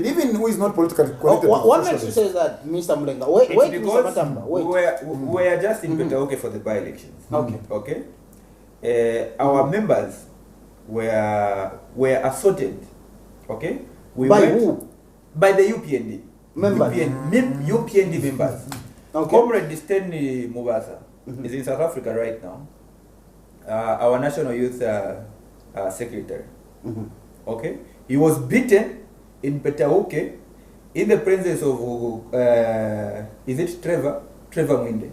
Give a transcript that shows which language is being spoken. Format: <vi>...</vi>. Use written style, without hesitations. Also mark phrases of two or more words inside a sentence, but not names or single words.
<en>Even who is not politically connected What to makes you socialism. say that, Mr. Mulenga? Wait, It's Mr. because Matamba, wait. we were just in Petaoke for the by-elections. Okay. Okay. Our members were assaulted. Okay. By who? By the UPND. Members. UPND members. Okay. Comrade Stanley Mubasa is in South Africa right now. Our national youth secretary. Okay. He was beaten in Petaoke in the presence of is it Trevor Trevor Mwinde.</en>